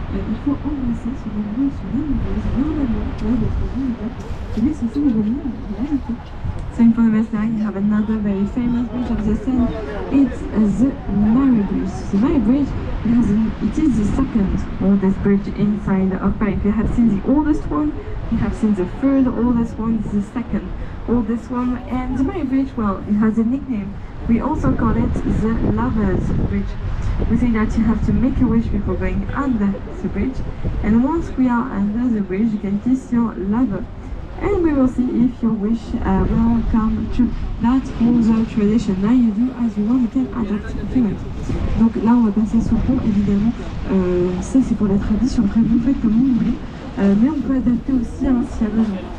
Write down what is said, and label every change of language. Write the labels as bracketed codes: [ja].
[fr] il faut embrasser son amoureux ou son amoureuse normalement lors d'être vulnérable et laisser son revenir en réalité. [en] So in front of us now you have another very famous bridge of the Seine. It's the Mary Bridge. The Mary Bridge it is the second oldest bridge inside of Paris. You have seen the oldest one, you have seen the third oldest one, this is the second oldest one, and the Mary Bridge, well, it has a nickname. We also call it the Lover's Bridge. We say that you have to make a wish before going under the bridge, and once we are under the bridge you can kiss your lover, and we will see if your wish will come true. That's also tradition. Now you do as you want, you can adapt if you want. [fr] Donc là on va passer sous le pont, évidemment ça c'est pour la tradition, après vous faites comme vous voulez, mais on peut adapter aussi hein, s'il y a besoin.